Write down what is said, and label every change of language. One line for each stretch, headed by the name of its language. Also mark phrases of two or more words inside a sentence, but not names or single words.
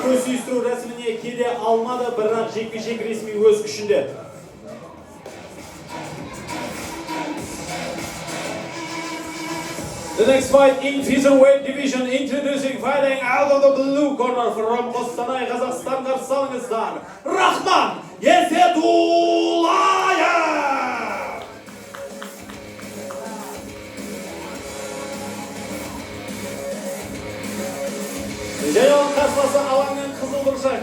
Kazakh: сүйістіру рәсіміне келе алмады, бірақ жекпе-жек ресми өз күшінде.
English: The next fight in featherweight division, introducing fighting out of the blue corner from Қостанай, Қазақстан,
Kazakh: қарсы алыңыздар,
English: Рахман Есетуллаев!
Kazakh: Және оның қарсыласы алаңның қызыл бұршақ.